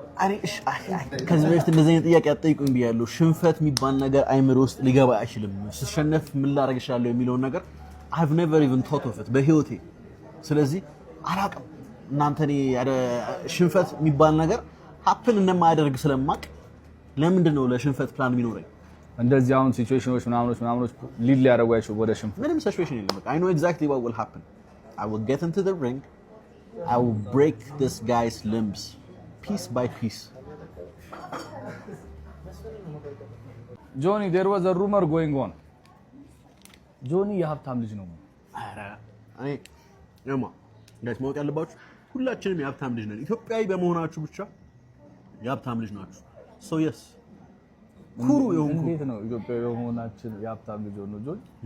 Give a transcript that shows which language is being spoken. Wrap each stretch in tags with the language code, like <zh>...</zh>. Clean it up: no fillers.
<am>እኔ ከዚህ በፊት እንደዚህ አይነት ጥያቄ አትጠይቁኝ ብያለሁ። ሽንፈት የሚባል ነገር አይምሮ ውስጥ ሊገባ አይችልም። ስሸነፍ ምን ላደርግ እችላለሁ የሚለውን ነገር</am> <en>I've never even thought of it</en> <am>በህይወቴ። ስለዚህ አላውቅም እናንተ እኔ ሽንፈት የሚባል ነገር happen እንደማያደርግ ስለማቅ ለምንድን ነው ለሽንፈት ፕላን የሚኖረኝ? እንደዚህ አሁን ሲቹዌሽኖች ምናምኖች ሊድ ሊያደርጉ አይችሉም ወደ ሽንፈት። ምንም ሲቹዌሽን የለም።</am> <en>I know exactly what will happen. I will get into the ring. I will break this guy's limbs piece by piece. Johnny, there was a rumor going on.</en> <am>ጆኒ የሀብታም ልጅ ነው። አረ እኔ ያማ ጋይስ ማወቅ ያለባችሁ ሁላችንም የሀብታም ልጅ ነን። ኢትዮጵያዊ በመሆናችሁ ብቻ የሀብታም ልጅ ናችሁ።</am> <en>so yes</en> <am>ኩሩ የሆንኩ እንዴት ነው ኢትዮጵያዊ በመሆናችን የሀብታም ልጅ ነው ጆኒ?</am>